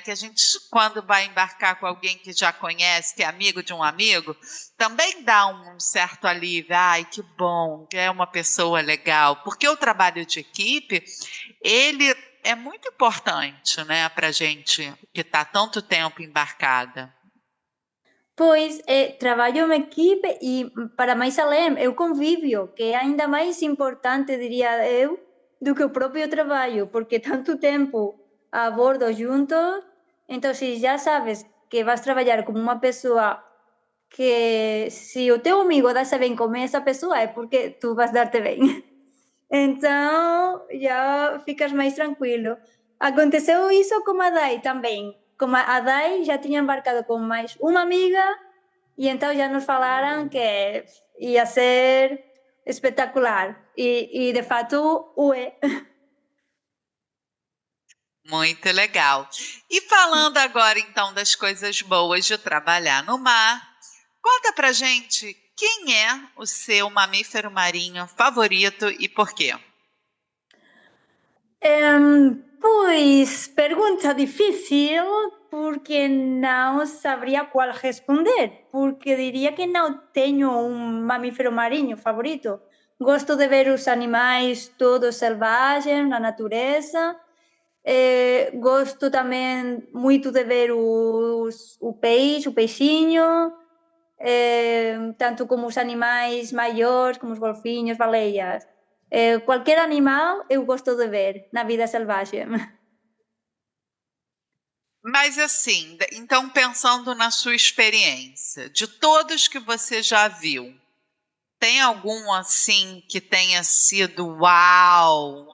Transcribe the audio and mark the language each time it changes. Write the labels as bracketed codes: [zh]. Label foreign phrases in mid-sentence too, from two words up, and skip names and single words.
[pt] Que a gente, quando vai embarcar com alguém que já conhece, que é amigo de um amigo, também dá um certo alívio. Ai, que bom, que é uma pessoa legal. Porque o trabalho de equipe, ele é muito importante, né, para gente que está tanto tempo embarcada. [gl] Pois, traballo en equipe e, para máis além, é o convivio, que é aínda máis importante, diría eu, do que o propio traballo, porque tanto tempo a bordo juntos, entón, se já sabes que vas traballar como unha persoa que se o teu amigo dase ben con esa persoa é porque tú vas darte ben. Entón, ya ficas máis tranquilo. Aconteceu iso como a Dai tamén. Como a Dai xa tiña embarcado con máis unha amiga e entón já nos falaran que ia ser espectacular. E de fato o é. [pt] Muito legal. E falando agora então das coisas boas de trabalhar no mar, conta pra gente quem é o seu mamífero marinho favorito e por quê? [gl] Pois, pergunta difícil porque non sabría cual responder, porque diría que non teño un mamífero mariño favorito. Gosto de ver os animais todos selvaxes na natureza, gosto tamén moito de ver o peixe, o peixiño, tanto como os animais maiores, como os golfiños, baleias. Cualquier animal eu gosto de ver na vida selvaxe. [pt] Mas assim, então pensando na sua experiência, de todos que você já viu, tem algum assim que tenha sido uau?